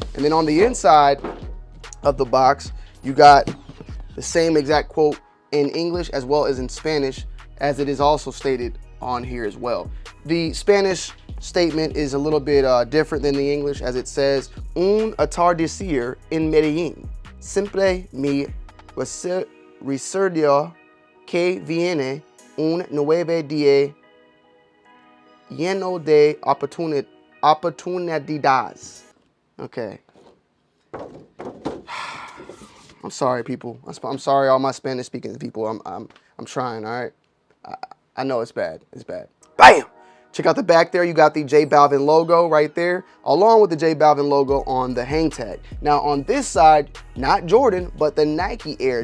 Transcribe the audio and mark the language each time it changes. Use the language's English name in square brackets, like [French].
[English] And then on the inside of the box, you got the same exact quote in English as well as in Spanish, as it is also stated on here as well. The Spanish statement is a little bit different than the English, as it says, [Spanish] "Un atardecer en Medellín. Siempre me recuerdo que viene un nuevo día lleno de oportunidades." [English] Okay. I'm sorry, people. I'm sorry, all my Spanish speaking people. I'm trying. All right. I know it's bad. It's bad. Bam. Check out the back there. You got the J Balvin logo right there, along with the J Balvin logo on the hang tag. Now on this side, not Jordan, but the Nike Air.